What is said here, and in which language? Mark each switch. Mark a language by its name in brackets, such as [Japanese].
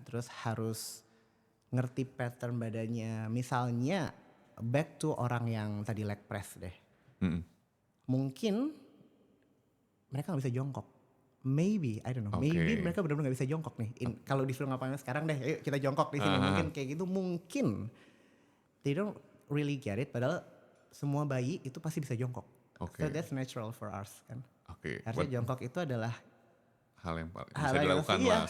[Indonesian] Terus harus ngerti pattern badannya. Misalnya back to orang yang tadi leg press deh. Mungkin mereka nggak bisa jongkok. [English] Maybe, I don't know. [Indonesian] Maybe mereka benar-benar nggak bisa jongkok nih. Kalau disuruh ngapain sekarang deh, ayo kita jongkok di sini. Mungkin kayak gitu, mungkin [English] they don't really get it. [Indonesian] Padahal semua bayi itu pasti bisa jongkok. [English] So that's natural for us kan. [Indonesian] Harusnya jongkok itu adalah hal yang bisa dilakukan lah semua